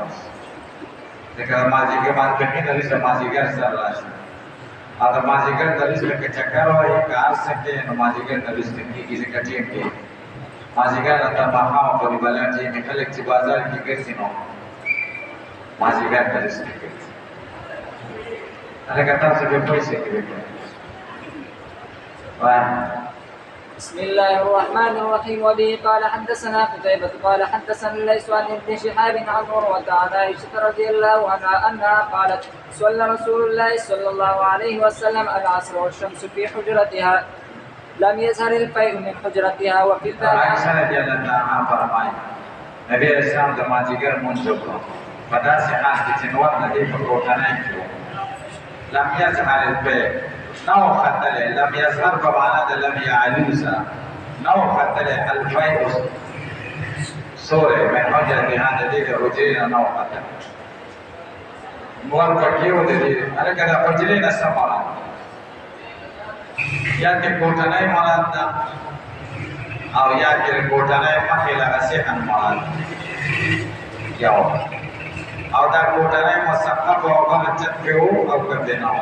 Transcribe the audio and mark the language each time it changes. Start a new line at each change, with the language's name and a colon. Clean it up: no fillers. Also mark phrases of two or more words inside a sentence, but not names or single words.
Pashto: ځکه د مازدیګر ماسپښین نه وروسته مازدیګر سر راشي، او د مازدیګر نه وروسته که چکر وایي که هر څه کوي نو مازدیګر نه وروسته کېږي. ځکه ټیم کې مازدیګر نه تر ماښامه پورې بلا ټیم کې خلک چې بازار کې ګرځي نو مازدیګر نه وروسته ګرځي. لکه تاسو به پوه شئ که وکړئ.
Arabic: بسم الله الرحمن الرحيم. وبه قال حدثنا قتيبة قال حدثنا الليث عن ابن شهاب عن عروة عن عائشة رضي الله عنها أنها قالت صلى رسول الله صلى الله عليه وسلم العصر والشمس في حجرتها لم يظهر الفيء من حجرتها وفي الباب.
Pashto: عائشة
Arabic: رضي الله عنها
Pashto: فرمایي نبی اسلام د مازدیګر لمونځ وکړو په داسې حال کې چې نور د دې په کوټنۍ کې و.
Arabic: لم يظهر الفيء
Pashto: نو ختلی،
Arabic: لم یظهر
Pashto: په معنا د
Arabic: لم یعلو
Pashto: سره، نو ختلی الفیء سوری
Arabic: من حجرتها
Pashto: د دې د حجرې نه نو ختلی. نور پکې و د دې هلکه د حجرې نه څه مراد یا کې کوټنۍ مراد ده او یا کې کوټنۍ مخې له صحن مراد یو، او دا کوټنۍ مسقف او بل چت پې و او که پې نه و.